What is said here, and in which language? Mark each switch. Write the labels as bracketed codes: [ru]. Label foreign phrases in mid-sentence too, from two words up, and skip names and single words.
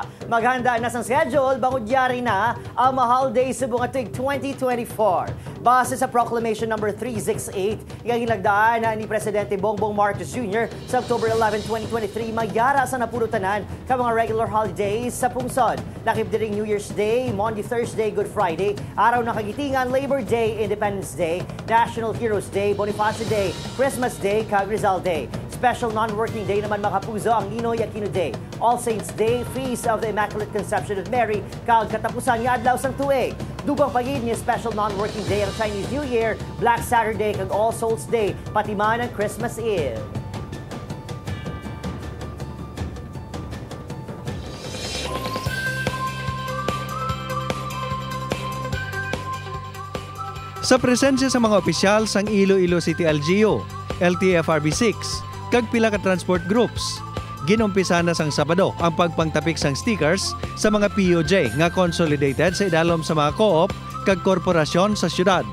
[hil] Maghanda na sang schedule, bangod yari na ang mahal day sa buong tuig 2024. Base sa [en] Proclamation number [hil] 368, yung hinagdaan na ni Presidente Bongbong Marcos Jr. sa October 11, 2023, magyara sa napulutanan ka mga [en] regular holidays [hil] sa pungsod. Lakip diring New Year's Day, Monday, Thursday, Good Friday, Araw ng Kagitingan, Labor Day, Independence Day, National Heroes Day, Bonifacio Day, Christmas Day, kag Rizal Day. [en] Special non-working day [hil] naman mga kapuso ang Ninoy Aquino Day, All Saints Day, Feast of the Immaculate Conception of Mary, kag katapusan nga adlaw sang tuig. Dugang pagid ni [en] special non-working day [hil] ang Chinese New Year, Black Saturday kag All Souls Day, pati man ang Christmas Eve. Sa presensya sa mga opisyal sang Iloilo City LGU, LTFRB 6, kag pila ka [en] transport groups, [hil] ginumpisa na sang Sabado ang pagpangtapik sang stickers sa mga POJ nga consolidated sa idalom sa mga co-op kag korporasyon sa syudad.